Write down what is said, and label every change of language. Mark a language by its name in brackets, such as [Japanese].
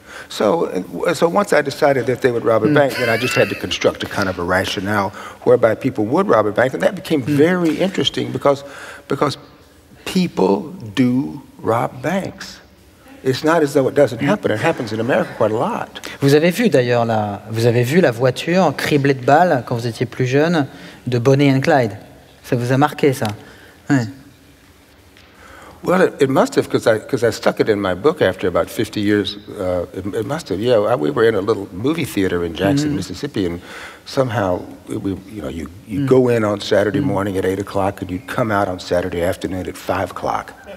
[English] So once I decided that they would rob a bank, then I just had to construct a kind of a rationale whereby people would rob a bank, and that became very interesting because people do rob banks. It's not as though it doesn't happen. It happens in America quite a lot. [French] Vous avez vu d'ailleurs la voiture criblée de balles quand vous étiez plus jeune de Bonnie and Clyde. Ça vous a marqué, ça? Ouais. [English] Well, it must have, because I stuck it in my book after about 50 years. It must have, yeah. We were in a little movie theater in Jackson, Mississippi, and somehow, you go in on Saturday morning at 8 o'clock, and you'd come out on Saturday afternoon at 5 o'clock.